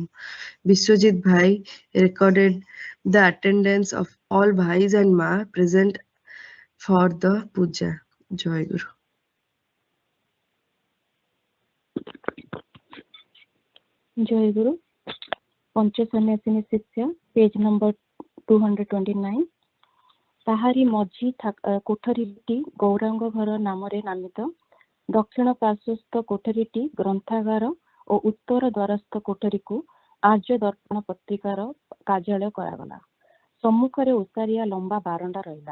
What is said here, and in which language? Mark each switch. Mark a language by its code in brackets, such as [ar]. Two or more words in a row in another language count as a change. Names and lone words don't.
[en] Biswajit Bhai recorded the attendance of all Bhais and Ma present for the puja. Jayaguru. Jayaguru, Pancha Sannyasini Sitya, page number 229. [or] ତାହାରି ମଝି କୋଠରୀଟି ଗୌରାଙ୍ଗ ଘର ନାମରେ ନାମିତ। ଦକ୍ଷିଣ ପାର୍ଶ୍ୱସ୍ଥ କୋଠରୀଟି ଗ୍ରନ୍ଥାଗାର ଓ ଉତ୍ତର ଦ୍ୱାରସ୍ଥ କୋଠରୀକୁ ଆର୍ଯ୍ୟ ଦର୍ପଣ ପତ୍ରିକାର କାର୍ଯ୍ୟାଳୟ କରାଗଲା। ସମ୍ମୁଖରେ ଓସାରିଆ ଲମ୍ବା ବାରଣ୍ଡା ରହିଲା।